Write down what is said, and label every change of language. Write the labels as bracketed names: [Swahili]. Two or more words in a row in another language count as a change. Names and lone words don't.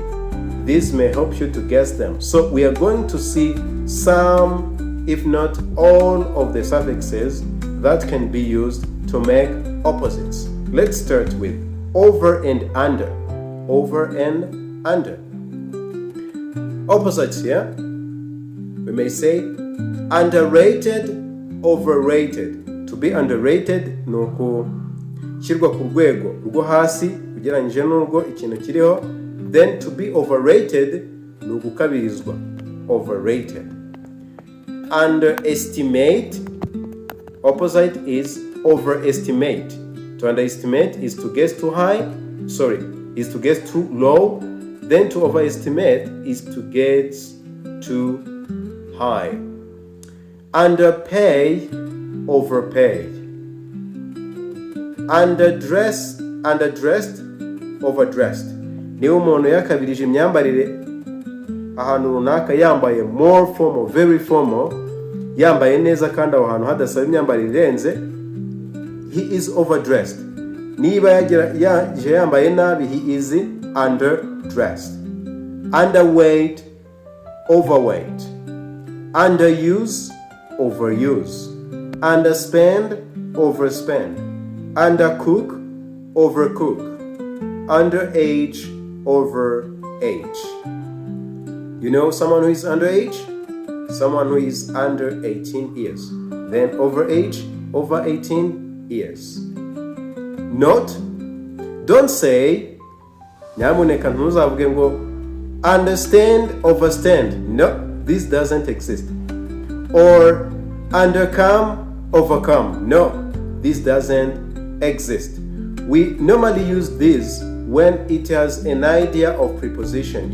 [English] This may help you to guess them. So we are going to see some, if not all, of the suffixes that can be used to make opposites. Let's start with over and under. Over and under. Opposites here. We may say underrated, overrated. To be underrated [Kinyarwanda] ni ukushyirwa ku rwego rwo hasi ugereranyije n'urwo ikintu kiriho. [English] Then to be overrated [Kinyarwanda] ni ugukabirizwa, [English] overrated. Underestimate, opposite is overestimate. To underestimate is to guess too high, is to guess too low. Then to overestimate is to get too high. Underpay, overpay. Underdressed, overdressed. [Kinyarwanda] Niba umuntu yakabirije imyambarire ahantu runaka yambaye [English] more formal, very formal, [Kinyarwanda] yambaye neza kandi aho hantu hadasaba imyambarire irenze, [English] he is overdressed. [Kinyarwanda] Niba yaje yambaye nabi, [English] he is underdressed. Underweight, overweight. Underuse, overuse. Underspend, overspend. Undercook, overcook. Underage, overage. You know someone who is underage? Someone who is under 18 years. Then overage, over 18 years. Note, don't say, [Kinyarwanda] nyamuneka ntuzavuge ngo [English] understand, overstand. No, this doesn't exist. Or undercome, overcome. No, this doesn't exist. We normally use this when it has an idea of preposition.